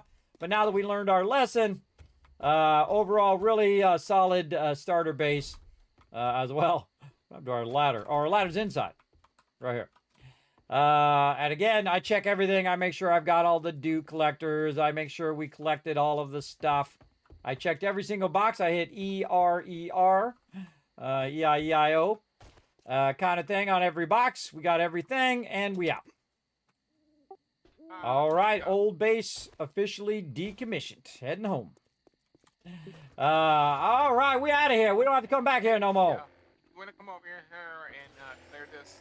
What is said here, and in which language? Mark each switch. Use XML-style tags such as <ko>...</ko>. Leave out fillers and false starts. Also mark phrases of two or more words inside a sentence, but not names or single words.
<en>But now that we learned our lesson, overall, really solid starter base as well. Up to our ladder. Oh, our ladder's inside. Right here. And again, I check everything. I make sure I've got all the dew collectors. I make sure we collected all of the stuff. I checked every single box. I hit E-R-E-R, E-I-E-I-O, kind of thing on every box. We got everything, and we out. All right, old base officially decommissioned. Heading home. All right, we out of here. We don't have to come back here no more. Yeah. You want to come over here and clear this?</en>